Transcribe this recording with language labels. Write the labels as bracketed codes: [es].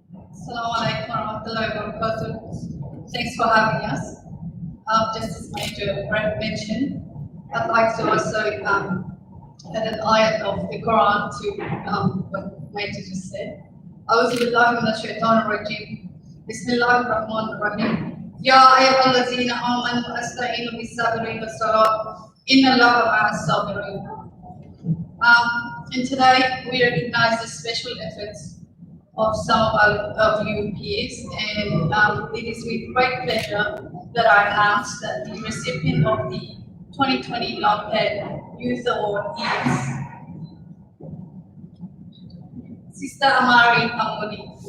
[en] Assalamu alaikum warahmatullahi wabarakatuh. Thanks for having us. Just as Major Brett mentioned, I'd like to also add an ayat of the Quran to what Major just said. [ar] أعوذ بالله من الشيطان الرجيم. بسم الله الرحمن الرحيم. يا أيها الذين آمنوا استعينوا بالصبر والصلاة إن الله مع الصابرين. [en] And today we recognize the special efforts of some of you peers, and it is with great pleasure that I announce that the recipient of the 2020 LONPED Youth Award is Sister Amari Amoni.